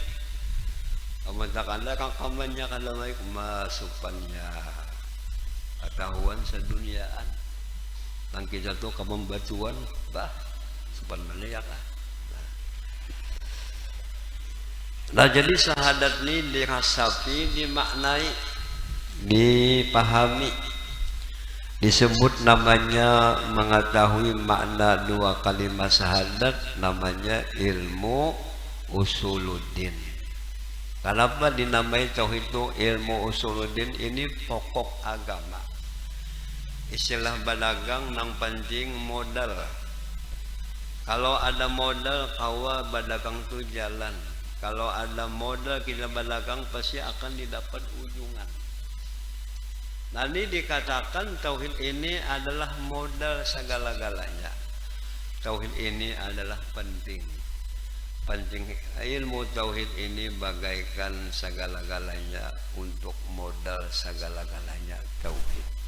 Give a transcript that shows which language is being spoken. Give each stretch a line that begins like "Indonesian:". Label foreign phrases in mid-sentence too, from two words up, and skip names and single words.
Indonesian: Kamu rekamannya kalau baik masukannya ketahuan seduniaan.
Banjar: Nang kita tuh kemembatuan bah supan mana ya kah?
Indonesian: Nah jadi syahadat ini dirasapi, dimaknai, dipahami, disebut namanya mengetahui makna dua kalimat syahadat, namanya ilmu usuluddin. Kenapa dinamai tauhid itu ilmu usuluddin? Ini pokok agama.
Banjar: Istilah badagang nang penting modal. Kalau ada modal kawa badagang itu jalan. Kalau ada modal kita badagang pasti akan didapat ujungan.
Indonesian: Nanti dikatakan tauhid ini adalah modal segala-galanya. Tauhid ini adalah penting. Ilmu tauhid ini bagaikan segala-galanya untuk modal segala-galanya tauhid.